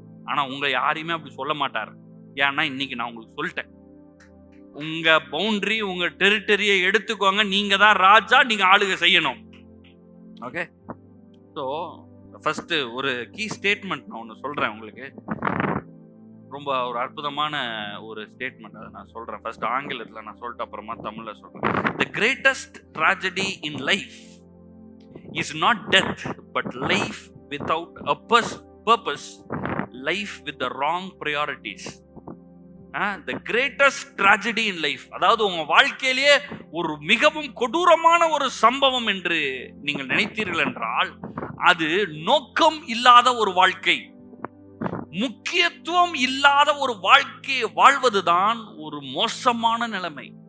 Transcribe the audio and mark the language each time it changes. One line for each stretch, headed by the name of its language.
Tamil: ஆனா உங்க யாரையுமே அப்படி சொல்ல மாட்டார். ஏன்னா இன்னைக்கு நான் உங்களுக்கு சொல்லிட்டேன், உங்க பவுண்டரி, உங்க டெரிட்டரியை எடுத்துக்கோங்க, நீங்க தான் ராஜா, நீங்க ஆளுக செய்யணும். ஓகே, ஸோ ஃபர்ஸ்ட் ஒரு கீ ஸ்டேட்மெண்ட் நான் ஒன்று சொல்றேன் உங்களுக்கு. ரொம்ப ஒரு அற்புதமான ஒரு ஸ்டேட்மெண்ட், அதை நான் சொல்றேன். ஃபர்ஸ்ட் ஆங்கிலத்தில் நான் சொல்லிட்டு அப்புறமா தமிழ்ல சொல்றேன்.
English: The greatest tragedy in life is not death, but life without a purpose, life with the wrong priorities. The greatest tragedy in life,
Tamil: அதாவது உங்க வாழ்க்கையிலேயே ஒரு மிகவும் கொடூரமான ஒரு சம்பவம் என்று நீங்கள் நினைத்தீர்கள் என்றால், அது நோக்கம் இல்லாத ஒரு வாழ்க்கை, முக்கியத்துவம் இல்லாத ஒரு வாழ்க்கையை வாழ்வதுதான் ஒரு மோசமான நிலைமை.